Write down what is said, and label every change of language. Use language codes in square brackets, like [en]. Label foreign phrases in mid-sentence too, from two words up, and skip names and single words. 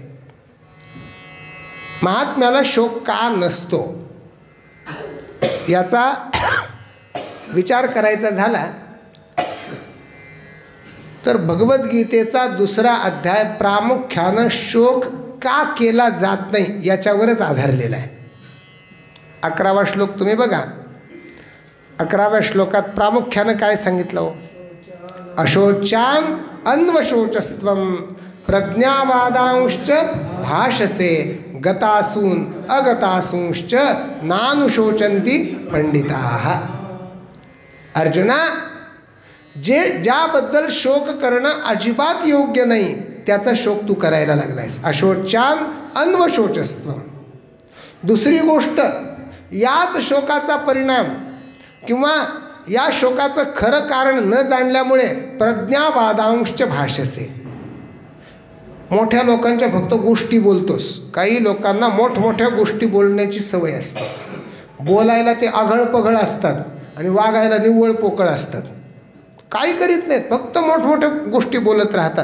[mr] महात्म्याला शोक का नसतो याचा विचार करायचा झाला तर भगवद्गीतेचा 2रा अध्याय प्रामुख्यानं शोक का केला जात नाही याच्यावरच आधारलेला आहे. 11वा श्लोक तुम्ही बघा. 11व्या श्लोकात प्रामुख्यानं काय सांगितलं हो? [sa] अशोचान अन्वशोचस्त्वं प्रज्ञावादांश्च भाषसे गतासून अगतासूंश्च नानुशोचन्ति पंडिताः. [mr] अर्जुना, ज्याबद्दल शोक करणं अजिबात योग्य नाही त्याचा शोक तू करायला लागलायस. [sa] अशोचान अन्वशोचस्त्वं. [mr] दुसरी गोष्ट, याच शोकाचा परिणाम किंवा या शोकाचं खरं कारण न जाणल्यामुळे [sa] प्रज्ञावादांश्च भाषसे. [mr] मोठ्या लोकांच्या फक्त गोष्टी बोलतोस. काही लोकांना मोठमोठ्या गोष्टी बोलण्याची सवय असते. बोलायला ते आघळपघळ असतात आणि वागायला निव्वळ पोकळ असतात. काही करीत नाहीत, फक्त मोठमोठ्या गोष्टी बोलत राहतात.